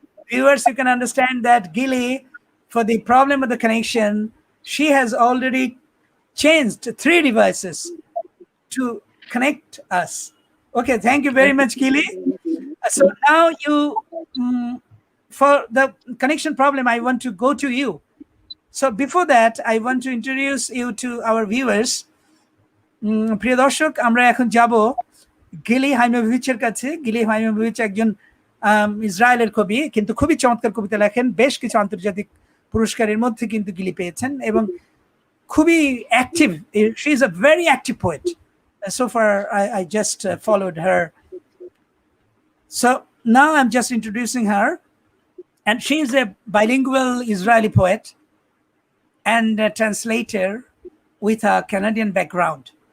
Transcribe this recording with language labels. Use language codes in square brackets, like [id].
[en] viewers, you can understand that Gili, for the problem of the connection, she has already changed 3 devices to connect us. Okay, thank you very much, Gili. So now you, for the connection problem, I want to go to you. So before that, I want to introduce you to our viewers. [bn] প্রিয় দর্শক, আমরা এখন যাব গিলি হাইমোভিচের কাছে। গিলি হাইমোভিচ একজন ইসরায়েলের কবি, কিন্তু খুবই চমৎকার কবিতা লেখেন। বেশ কিছু আন্তর্জাতিক পুরস্কারের মধ্যে কিন্তু গিলি পেয়েছেন এবং খুবই active. [en] She is a very active poet. So far, I just followed her. So now I'm just introducing her, and she is a bilingual Israeli poet and a translator with a Canadian background.